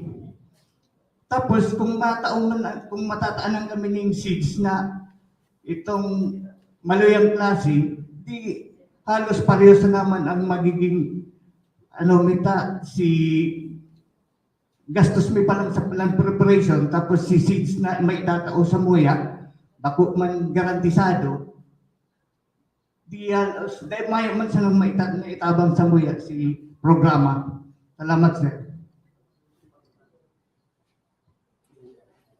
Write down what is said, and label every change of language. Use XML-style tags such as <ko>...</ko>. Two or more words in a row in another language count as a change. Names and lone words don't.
<bik>Tapos kung matataanan kami ng seeds na itong maluyang klase, di halos parehas na naman ang magiging si gastos mi pa lang sa</bik> <en>land preparation,</en> <bik>tapos si seeds na may tatao sa muya, bako man garantisado, dahil may man sa maitabang sa muya si programa. Salamat, sir.</bik>